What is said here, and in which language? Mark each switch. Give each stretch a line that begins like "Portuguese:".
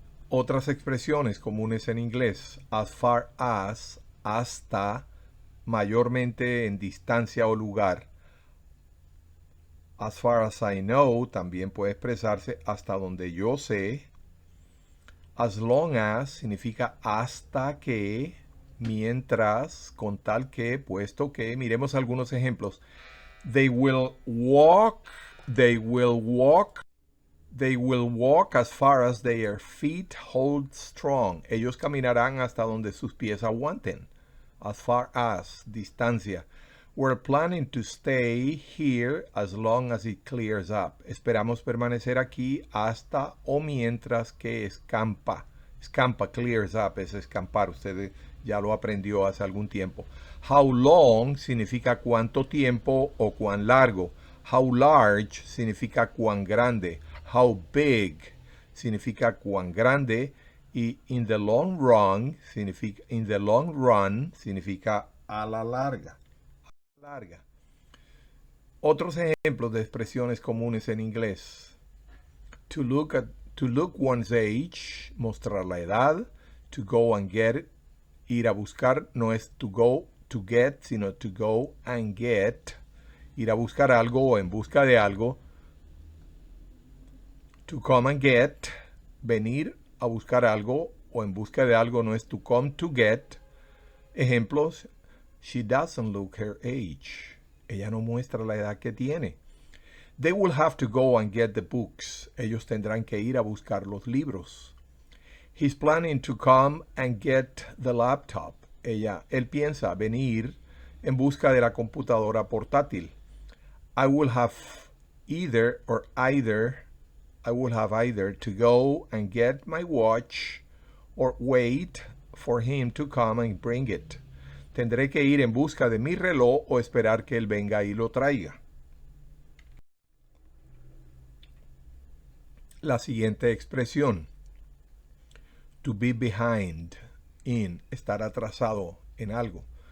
Spanish: Otras expresiones comunes en inglés.
English: As far as,
Spanish: hasta, mayormente en distancia o lugar.
English: As far as I know
Spanish: también puede expresarse hasta donde yo sé.
English: As long as
Spanish: significa hasta que, mientras, con tal que, puesto que. Miremos algunos ejemplos.
English: They will walk, they will walk, they will walk as far as their feet hold strong.
Spanish: Ellos caminarán hasta donde sus pies aguanten.
English: As far as,
Spanish: distancia.
English: We're planning to stay here as long as it clears up.
Spanish: Esperamos permanecer aquí hasta o mientras que escampa. Escampa,
English: clears up,
Spanish: es escampar. Usted ya lo aprendió hace algún tiempo.
English: How long
Spanish: significa cuánto tiempo o cuán largo.
English: How large
Spanish: significa cuán grande.
English: How big
Spanish: significa cuán grande. Y
English: in the long run
Spanish: significa a la larga. Otros ejemplos de expresiones comunes en inglés.
English: To look one's age,
Spanish: mostrar la edad.
English: To go and get it,
Spanish: ir a buscar, no es
English: to go to get,
Spanish: sino
English: to go and get.
Spanish: Ir a buscar algo o en busca de algo.
English: To come and get,
Spanish: venir a buscar algo o en busca de algo, no es
English: to come to get.
Spanish: Ejemplos.
English: She doesn't look her age.
Spanish: Ella no muestra la edad que tiene.
English: They will have to go and get the books.
Spanish: Ellos tendrán que ir a buscar los libros.
English: He's planning to come and get the laptop.
Spanish: Él piensa venir en busca de la computadora portátil.
English: I will have either to go and get my watch or wait for him to come and bring it.
Spanish: Tendré que ir en busca de mi reloj o esperar que él venga y lo traiga. La siguiente expresión.
English: To be behind in,
Spanish: estar atrasado en algo.